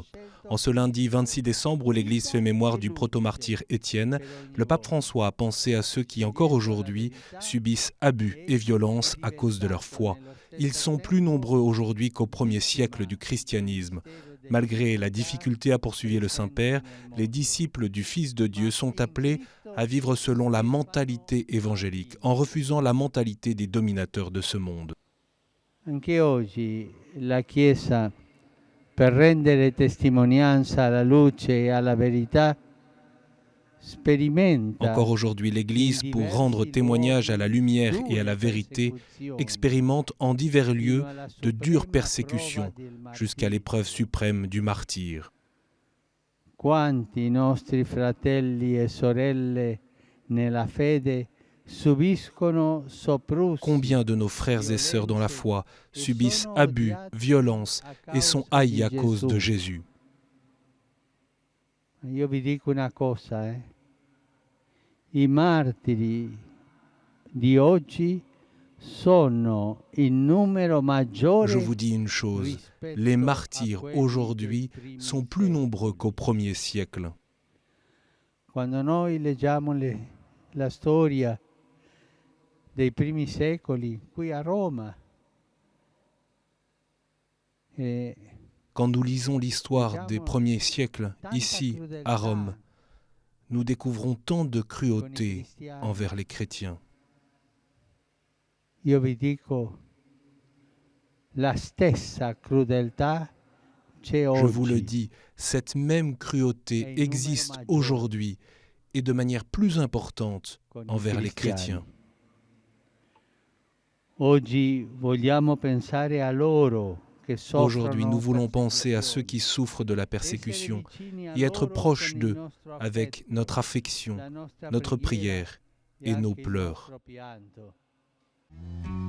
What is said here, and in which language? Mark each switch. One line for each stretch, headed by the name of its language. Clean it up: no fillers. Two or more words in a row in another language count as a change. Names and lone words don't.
French: En ce lundi 26 décembre où l'Église fait mémoire du protomartyr Étienne, le pape François a pensé à ceux qui encore aujourd'hui subissent abus et violences à cause de leur foi. Ils sont plus nombreux aujourd'hui qu'au premier siècle du christianisme. Malgré la difficulté à poursuivre le Saint-Père, les disciples du Fils de Dieu sont appelés à vivre selon la mentalité évangélique, en refusant la mentalité des dominateurs de ce monde.
Italian: Anche oggi la Chiesa, per rendere testimonianza alla luce e alla verità, sperimenta
French: Encore aujourd'hui, l'Église, pour rendre témoignage à la lumière et à la vérité, expérimente en divers lieux de dures persécutions jusqu'à l'épreuve suprême du martyre.
Italian: Quanti nostri fratelli e sorelle nella fede subiscono soprusi.
French: Combien de nos frères et sœurs dans la foi subissent abus, violences et sont haïs à cause de Jésus.
Italian: Io vi dico una cosa, I martiri di oggi sono in numero maggiore.
French: Je vous dis une chose, les martyrs aujourd'hui sont plus nombreux qu'au premier siècle.
Italian: Quando noi leggiamo la storia dei primi secoli qui a Roma,
French: Quand nous lisons l'histoire des premiers siècles ici à Rome, nous découvrons tant de cruauté envers les chrétiens.
Italian: io vi dico, la stessa crudeltà c'è oggi.
French: Je vous le dis, cette même cruauté existe aujourd'hui et de manière plus importante envers les chrétiens.
Italian: Oggi vogliamo pensare a loro che soffrono.
French: Aujourd'hui, nous voulons penser à ceux qui souffrent de la persécution et être proches d'eux avec notre affection, notre prière et nos pleurs.